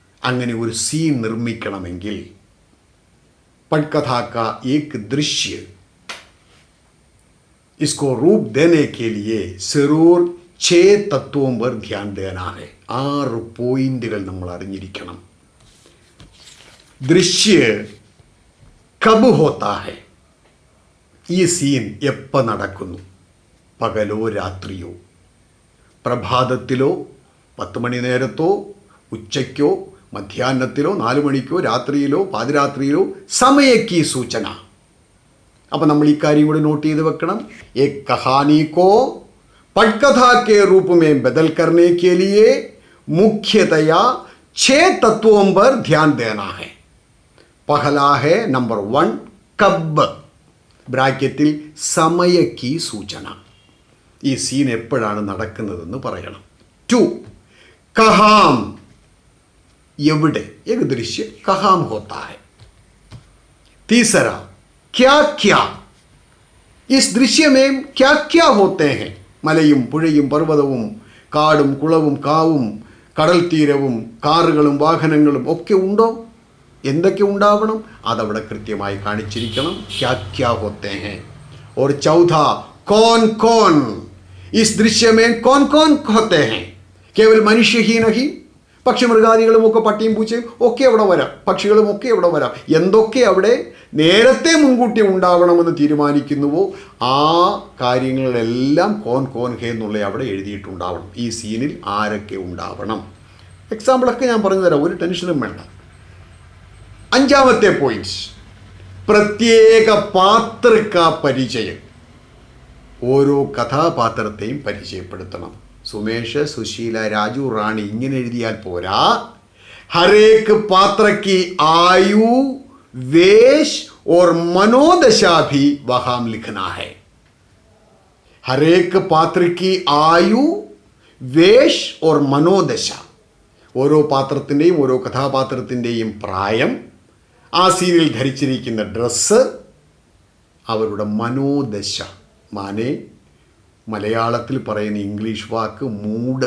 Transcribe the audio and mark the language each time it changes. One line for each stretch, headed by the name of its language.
Malayalam: അങ്ങനെ ഒരു സീൻ നിർമ്മിക്കണമെങ്കിൽ
Hindi: पटकथा का एक दृश्य, इसको रूप देने के लिए जरूर 6 तत्वों पर ध्यान देना है.
Malayalam: 6 പോയിന്റുകൾ നമ്മൾ അറിഞ്ഞിരിക്കണം.
Hindi: ദൃശ്യ കബ് ഹോത്താ ഹെ,
Malayalam: ഈ സീൻ എപ്പോൾ നടക്കുന്നു? പകലോ രാത്രിയോ, പ്രഭാതത്തിലോ 10 മണി നേരത്തോ, ഉച്ചയ്ക്കോ, മധ്യാഹ്നത്തിലോ, 4 മണിക്കോ, രാത്രിയിലോ, പാതിരാത്രിയിലോ,
Hindi: സമയക്കി സൂചന.
Malayalam: അപ്പം നമ്മൾ ഇക്കാര്യം കൂടി നോട്ട് ചെയ്ത് വെക്കണം.
Hindi: एक कहानी को पटकथा के रूप में बदल करने के लिए मुख्यतया 6 तत्वों पर ध्यान देना है. पहला है नंबर 1 कब,
Malayalam: ബ്രാക്കറ്റിൽ
Hindi: സമയക്കി സൂചന.
Malayalam: ഈ സീൻ എപ്പോഴാണ് നടക്കുന്നതെന്ന് പറയണം.
Hindi: 2 കഹാം,
Malayalam: എവിടെ,
Hindi: एक दृश्य कहाँ होता है. तीसरा क्या क्या, इस दृश्य में क्या क्या होते हैं.
Malayalam: മലയും പുഴയും പർവ്വതവും കാടും കുളവും കാവും കടൽ തീരവും കാറുകളും വാഹനങ്ങളും ഒക്കെ ഉണ്ടോ? എന്തൊക്കെ ഉണ്ടാവണം? അതവിടെ കൃത്യമായി കാണിച്ചിരിക്കണം.
Hindi: क्या क्या होते हैं. और चौथा कौन कौन, इस दृश्य में कौन कौन होते हैं. केवल मनुष्य ही नहीं,
Malayalam: പക്ഷിമൃഗാദികളും ഒക്കെ, പട്ടിയും പൂച്ചയും ഒക്കെ അവിടെ വരാം, പക്ഷികളും ഒക്കെ അവിടെ വരാം. എന്തൊക്കെ അവിടെ നേരത്തെ മുൻകൂട്ടി ഉണ്ടാവണമെന്ന് തീരുമാനിക്കുന്നുവോ ആ കാര്യങ്ങളെല്ലാം
Hindi: കോൻ കോൻ ഹേ
Malayalam: എന്നുള്ള അവിടെ എഴുതിയിട്ടുണ്ടാവണം. ഈ സീനിൽ ആരൊക്കെ ഉണ്ടാവണം. എക്സാമ്പിളൊക്കെ ഞാൻ പറഞ്ഞു തരാം, ഒരു ടെൻഷനും വേണ്ട. 5ാമത്തെ പോയിന്റ്,
Hindi: പ്രത്യേക പാത്രക്ക പരിചയം.
Malayalam: ഓരോ കഥാപാത്രത്തെയും പരിചയപ്പെടുത്തണം. സുമേഷ്, സുശീല, രാജു, റാണി ഇങ്ങനെ എഴുതിയാൽ പോരാ.
Hindi: ഹരേക്ക് പാത്രക്ക് ആയു, वेश और मनोदशा भी वहां लिखना है. हर एक पात्र की आयु, വേഷ് ഓർ മനോദശ,
Malayalam: ഓരോ പാത്രത്തിൻ്റെയും ഓരോ കഥാപാത്രത്തിൻ്റെയും പ്രായം, ആ സീനിൽ ധരിച്ചിരിക്കുന്ന ഡ്രസ്സ്, അവരുടെ മനോദശ. മാനെ മലയാളത്തിൽ പറയുന്ന ഇംഗ്ലീഷ് വാക്ക് മൂഡ്.